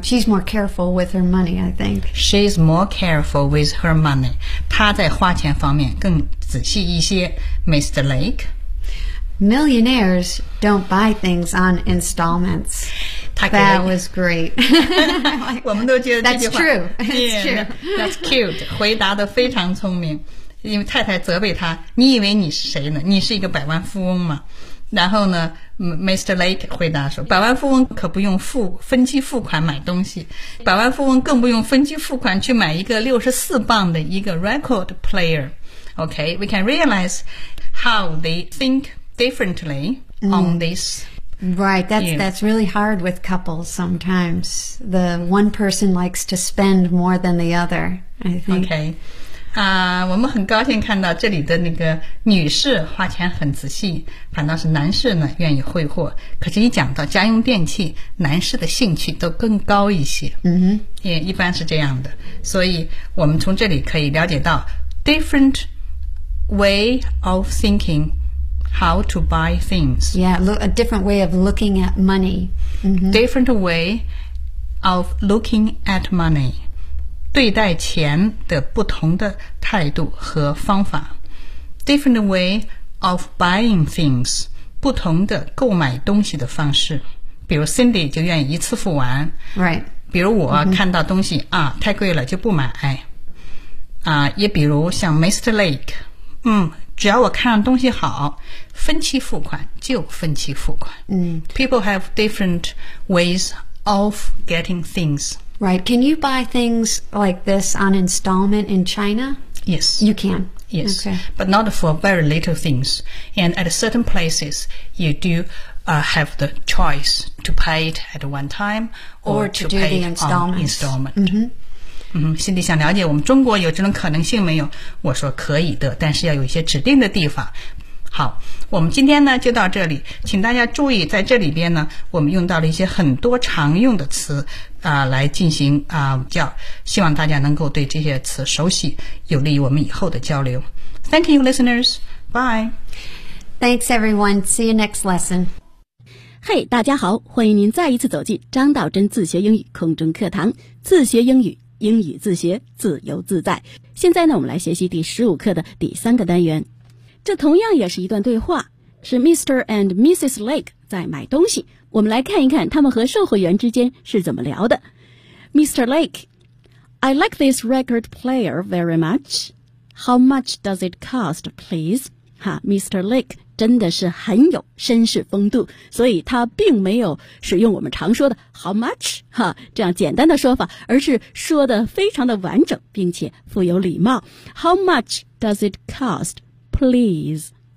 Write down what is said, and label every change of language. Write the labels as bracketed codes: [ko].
[en] She's more careful with her money, I think. She's more careful with her money. [zh] 她在花钱方面更仔细一些。 [en] Mr. Lake. Millionaires don't buy things on installments. That was great. [zh] 我们都觉得这句话 [en] That's true. That's cute. [zh] 回答得非常聪明。因为太太责备他，你以为你是谁呢？你是一个百万富翁吗？然后呢 Mr. Lake 回答说，百万富翁可不用分期付款买东西，百万富翁更不用分期付款去买一个64磅的一个 record player. [en] Okay, we can realize how they thinkdifferently on this. Right, that's really hard with couples sometimes. The one person likes to spend more than the other, I think. Okay. [zh] 我们很高兴看到这里的那个女士花钱很仔细，反倒是男士呢愿意挥霍。可是一讲到家用电器，男士的兴趣都更高一些。 Mm-hmm. 也一般是这样的。所以我们从这里可以了解到 [en] different way of thinking,How to buy things. Yeah, a different way of looking at money.、 Mm-hmm. Different way of looking at money. [zh] 对待钱的不同的态度和方法。 [en] Different way of buying things. [zh] 不同的购买东西的方式。比如 Cindy 就愿意一次付完。 [en] Right. [zh] 比如我看到东西、mm-hmm. 啊，太贵了就不买。啊，也比如像 Mr. Lake, 只要我看东西好，分期付款就分期付款。 [en] People have different ways of getting things. Right. Can you buy things like this on installment in China? Yes. You can. Yes. Okay. But not for very little things. And at certain places, you do、have the choice to pay it at one time or to do pay the installments. On installment. Mm-hmm. [zh] 心里想了解我们中国有这种可能性没有，我说可以的，但是要有一些指定的地方。好，我们今天呢就到这里，请大家注意在这里边呢我们用到了一些很多常用的词啊、来进行啊、叫希望大家能够对这些词熟悉，有利于我们以后的交流。 [en] Thank you listeners, bye. Thanks everyone, see you next lesson. [zh] Hey, 大家好，欢迎您再一次走进张道真自学英语空中课堂，自学英语英语自学自由自在。现在呢，我们来学习第15课的第三个单元。这同样也是一段对话，是 Mr. and Mrs. Lake 在买东西。我们来看一看他们和售货员之间是怎么聊的。 [en] Mr. Lake, I like this record player very much. How much does it cost, please? Mr. [zh] Lake真的是很有绅士风度，所以他并没有使用我们常说的 [en] how much [zh] 哈这样简单的说法，而是说的非常的完整并且富有礼貌。 [en] How much does it cost, please?